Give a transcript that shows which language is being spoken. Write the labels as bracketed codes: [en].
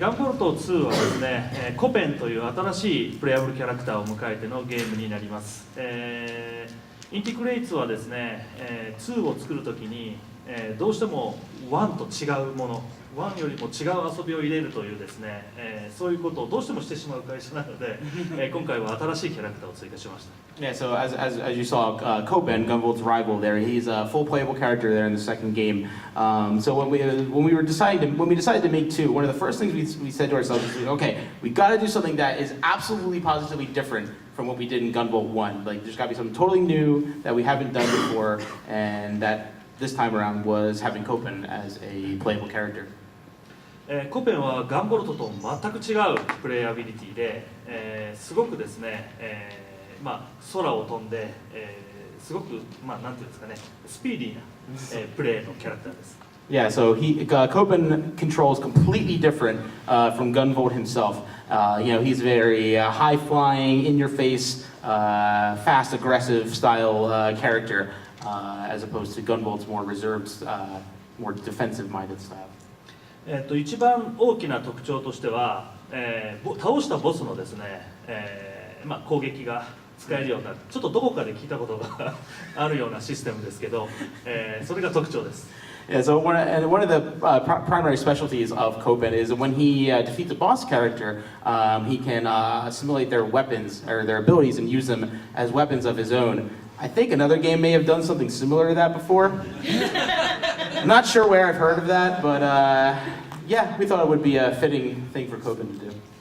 [ja] ガンボルト2はですね、コペンという新しいプレイヤブルキャラクターを迎えてのゲームになります。インティクレイツはですね、2を作るときにどうしても1と違うもの、1よりも違う遊びを入れるというですね、そういうことをどうしてもしてしまう会社なので、今回は新しいキャラクターを追加しました。 [en] Yeah, so as you saw, Kopen, Gunvolt's rival there, he's a full playable character there in the second game. So when we decided to make two, one of the first things we said to ourselves is, okay, we got to do something that is absolutely positively different from what we did in Gunvolt 1. Like, there's got to be something totally new that we haven't done before, and that this time around was having Kopen as a playable character. [ja] コペンはガンボルトと全く違うプレイアビリティで、すごくですね、空を飛んで、すごく、なんていうんですかね、スピーディーな、プレイのキャラクターです。 [en] Yeah, so Kopen controls completely different from Gunvolt himself. He's very high flying, in your face, fast, aggressive style character, as opposed to Gunvolt's more reserved, more defensive minded style. [ja] 一番大きな特徴としては、倒したボスのですね、攻撃が使えるような、ちょっとどこかで聞いたことがあるようなシステムですけど、それが特徴です。 [en] Yeah, so one of the primary specialties of Kopen is when he defeats a boss character, he can assimilate their weapons or their abilities and use them as weapons of his own. I think another game may have done something similar to that before. I'm not sure where I've heard of that, but yeah, we thought it would be a fitting thing for Kopen to do.